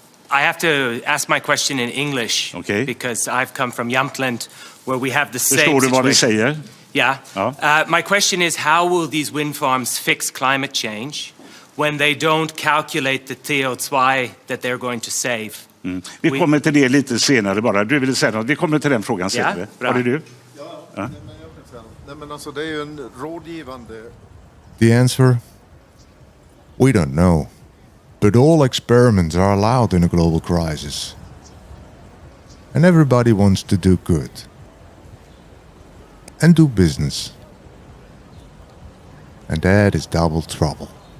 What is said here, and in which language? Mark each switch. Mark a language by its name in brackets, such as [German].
[English] I have to ask my question in English because I've come from Jämtland where we have the same [Swedish] Förstår du vad de säger? [English] Yeah. My question is, how will these wind farms fix climate change when they don't calculate the CO2 that they're going to save? [Swedish] Vi kommer till det lite senare bara. Du ville säga något. Vi kommer till den frågan senare. Var det du? Ja. Nej, men alltså det är ju en rådgivande... [English] The answer? We don't know. But all experiments are allowed in a global crisis. And everybody wants to do good. And do business. And that is double trouble.